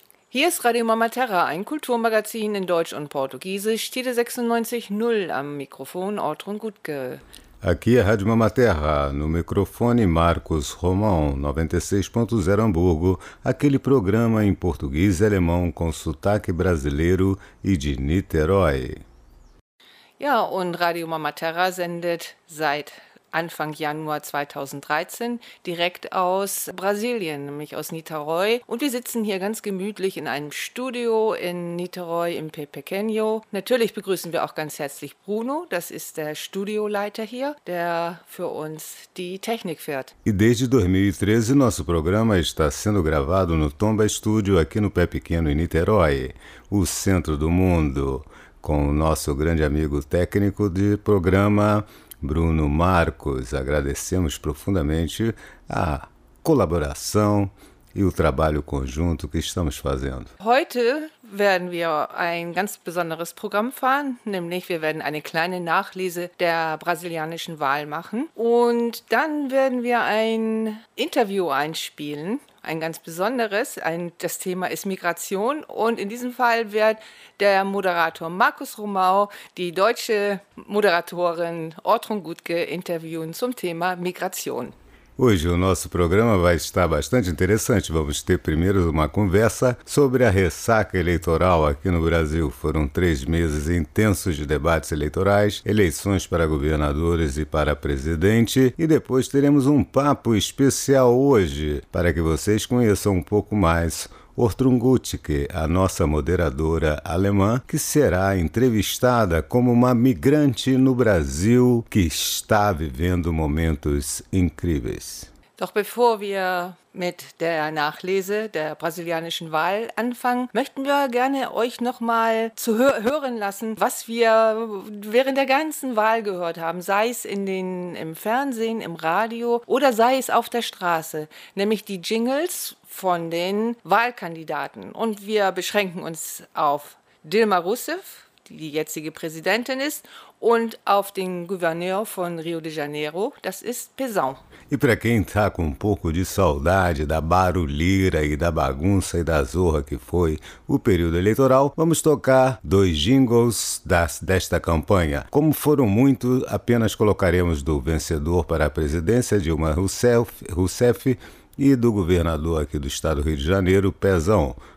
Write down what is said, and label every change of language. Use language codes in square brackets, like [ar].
[de] Hier ist Radio Mama Terra, ein Kulturmagazin in Deutsch und Portugiesisch. Tide 96.0 am Mikrofon, Ortrun Gutke. [pt] Aqui é Rádio Mama Terra, no microfone Marcos Romão, 96.0 Hamburgo, aquele programa em português e alemão com sotaque brasileiro e de Niterói. [de] Ja, und Radio Mama Terra sendet seit Anfang Januar 2013 direkt aus Brasilien, nämlich aus Niterói. Und wir sitzen hier ganz gemütlich in einem Studio in Niterói im Pepequeno. Natürlich begrüßen wir auch ganz herzlich Bruno, das ist der Studioleiter hier, der für uns die Technik fährt. [pt] E desde 2013 nosso programa está sendo gravado no Tomba Studio aqui no Pepequeno em Niterói, o centro do mundo. Com o nosso grande amigo técnico de programa, Bruno Marcos, agradecemos profundamente a colaboração e o trabalho conjunto que estamos fazendo. [de] Heute werden wir ein ganz besonderes Programm fahren, nämlich wir werden eine kleine Nachlese der brasilianischen Wahl machen und dann werden wir ein Interview einspielen. Ein ganz besonderes, das Thema ist Migration und in diesem Fall wird der Moderator Markus Romau die deutsche Moderatorin Ortrun Gutke interviewen zum Thema Migration. [pt] Hoje o nosso programa vai estar bastante interessante. Vamos ter primeiro uma conversa sobre a ressaca eleitoral aqui no Brasil. Foram 3 meses intensos de debates eleitorais, eleições para governadores e para presidente. E depois teremos um papo especial hoje para que vocês conheçam um pouco mais Ortrun Gutke, a nossa moderadora alemã, que será entrevistada como uma migrante no Brasil que está vivendo momentos incríveis. [de] Doch bevor wir mit der Nachlese der brasilianischen Wahl anfangen, möchten wir gerne euch nochmal zu hören lassen, was wir während der ganzen Wahl gehört haben, sei es im Fernsehen, im Radio oder sei es auf der Straße, nämlich die Jingles von den Wahlkandidaten. Und wir beschränken uns auf Dilma Rousseff, die jetzige Präsidentin ist, und auf den Gouverneur von Rio de Janeiro, das ist Pezão. [pt] E para quem está com um pouco de saudade da barulheira e da bagunça e da zorra que foi o período eleitoral, vamos tocar 2 jingles desta campanha. Como foram muitos, apenas colocaremos do vencedor para a presidência, Dilma Rousseff, e do governador aqui do estado do Rio de Janeiro, Pezão.